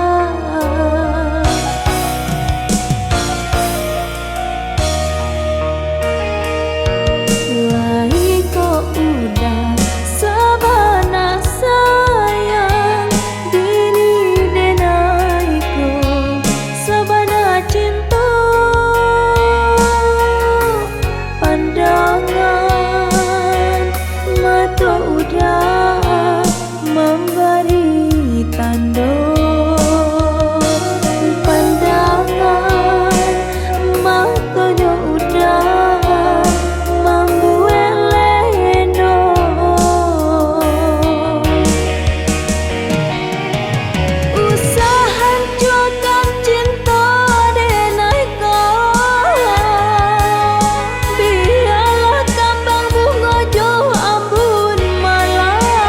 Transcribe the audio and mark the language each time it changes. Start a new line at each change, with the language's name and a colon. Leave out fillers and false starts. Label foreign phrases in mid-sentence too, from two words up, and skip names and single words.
Minangkabau: Lai kok udah sabana sayang, diri denai ko sabana cinta.
Indonesian: Pandangan mata udah memberi tanda. Pandangan matanya udah membuat leno.
Minangkabau: Usah hancurkan cinta denai kau, biarlah kambang bunga jauh ambun malam.